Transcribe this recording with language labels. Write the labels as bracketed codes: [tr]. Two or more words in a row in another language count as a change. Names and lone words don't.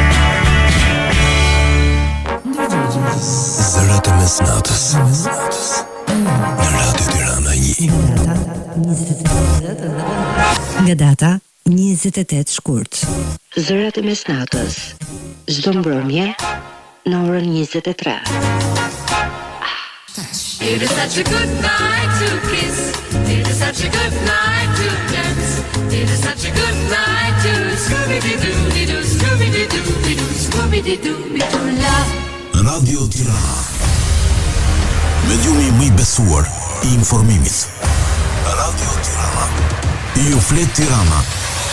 [sq] Zërat e mesnatës në Radio Tirana 1. Nga data 28 shkurt. Zërat e mesnatës. Çdo mbrëmje në orën 23. [en] It is such a good night to kiss. It is such a good night to dance. It is such a good night to Scooby-Doo, Scooby-Doo, Scooby-Doo, la. [sq] Radio Tirana. Mediumi më i besuar i informimit. Radio Ju flet Tirana.